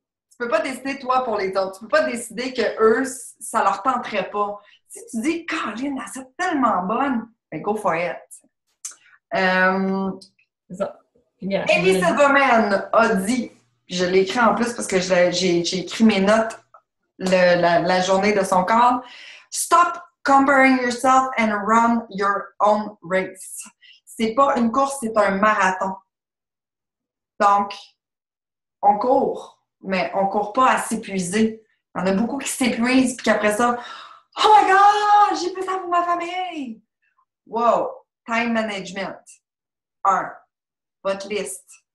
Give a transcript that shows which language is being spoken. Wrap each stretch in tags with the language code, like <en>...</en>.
<fr>Tu peux pas décider, toi, pour les autres. Tu peux pas décider que eux, ça leur tenterait pas. Si tu dis, Caroline, elle est tellement bonne, ben</fr> <en>go for it.</en> <fr>Amy Silverman a dit, Puis je l'ai écrit en plus parce que j'ai écrit mes notes la journée de son corps.</fr> <en>Stop comparing yourself and run your own race.</en> <fr>C'est pas une course, c'est un marathon. Donc, on court, mais on court pas à s'épuiser. Il y en a beaucoup qui s'épuisent puis qu'après ça,</fr> <en>oh my God,</en> <fr>j'ai plus ça pour ma famille.</fr> <en>Wow, time management.</en> <fr>1. Votre liste.</fr>